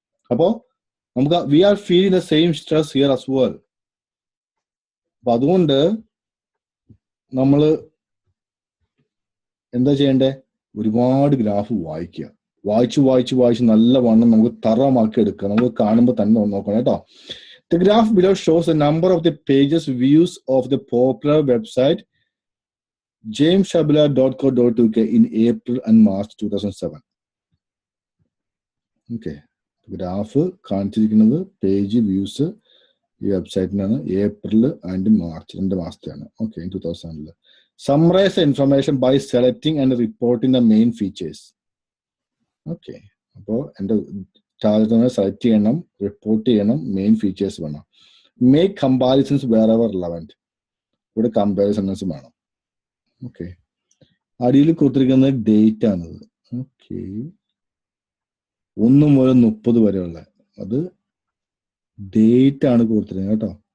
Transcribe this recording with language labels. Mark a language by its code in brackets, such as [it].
[ml] അപ്പോ നമുക്ക് [en] We are feeling the same stress here as well. [ml] അപ്പൊ അതുകൊണ്ട് നമ്മള് എന്താ ചെയ്യണ്ടേ? ഒരുപാട് ഗ്രാഫ് വായിക്കുക. വായിച്ച് നല്ല വണ്ണം നമുക്ക് തറമാക്കി എടുക്കുക. നമുക്ക് കാണുമ്പോൾ തന്നെ നോക്കണം കേട്ടോ. [en] The graph below shows the number of the pages views of the popular website jameshabula.co.uk in April and March 2007. Okay. [ml] Graph കാണിച്ചിരിക്കുന്നത് പേജ് വ്യൂസ് ഈ വെബ്സൈറ്റിനാണ്. April and March 2 മാസത്തെയാണ്. Okay, 2007. [en] Summarize the information by selecting and reporting the main features. [ml] Okay, അപ്പോൾ എൻ്റെ target select ചെയ്യണം, report ചെയ്യണം, main features വേണം. [en] Make comparisons wherever relevant. [ml] ഇവിടെ comparisons വേണം. Okay, അടിയിൽ കൊടുത്തിരിക്കുന്നത് ഡേറ്റ് ആണത്. ഓക്കെ, 1 മുതൽ 30 വരെയുള്ള അത് ഡേറ്റ് ആണ് കൊടുത്തിരിക്കുന്നത് കേട്ടോ.